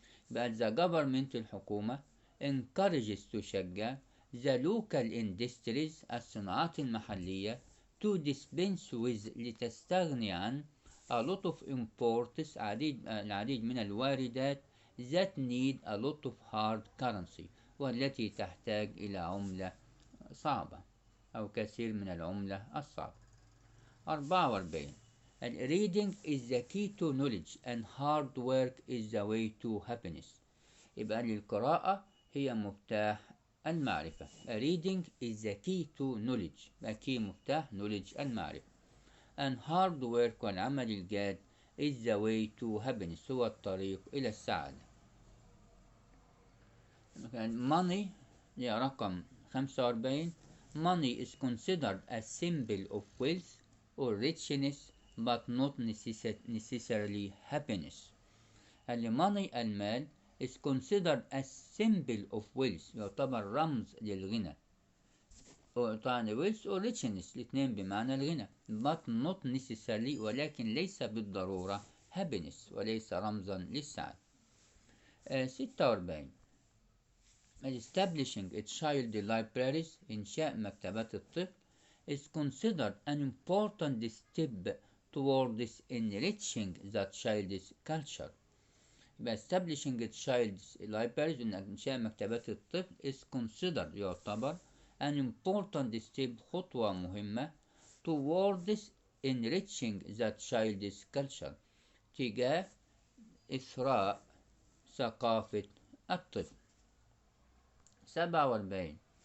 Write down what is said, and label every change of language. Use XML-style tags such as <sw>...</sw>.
<en>But the government الحكومة encourages تشجع the local industries</en> <ar>الصناعات المحلية</ar> <en>to dispense with</en> <ar>لتستغني عن</ar> <en>a lot of imports</en> <ar>العديد من الواردات</ar> <en>that need a lot of hard currency</en> <ar>والتي تحتاج إلى عملة صعبة أو كثير من العملة الصعبة.</ar> <en>44. Reading is the key to knowledge and hard work is the way to happiness.</en> <ar>يبقى القراءة هي مفتاح المعرفة.</ar> <en>Reading is the key to knowledge. key مفتاح knowledge المعرفة. And hard work</en> <ar>والعمل الجاد</ar> <en>is the way to happiness</en> <ar>هو الطريق إلى السعادة.</ar> <en>Money رقم 45. Money is considered a symbol of wealth or richness but not necessarily happiness. money المال is considered a symbol of wealth</en> <ar>يعتبر رمز للغنى. طبعا</ar> <en>wealth or richness</en> <ar>الاثنين بمعنى الغنى</ar> <en>but not necessarily</en> <ar>ولكن ليس بالضرورة happiness وليس رمزا للسعادة.</ar> <en>46. Establishing a child libraries</en> <ar>إنشاء مكتبات الطفل</ar> <en>is considered an important step towards enriching the child's culture. establishing a child's libraries</en> <ar>إنشاء مكتبات الطفل</ar> <en>is considered يعتبر an important step</en> <ar>خطوة مهمة</ar> <en>towards enriching the child's culture</en> <ar>تجاه إثراء ثقافة الطفل.</ar> <en>47.</en>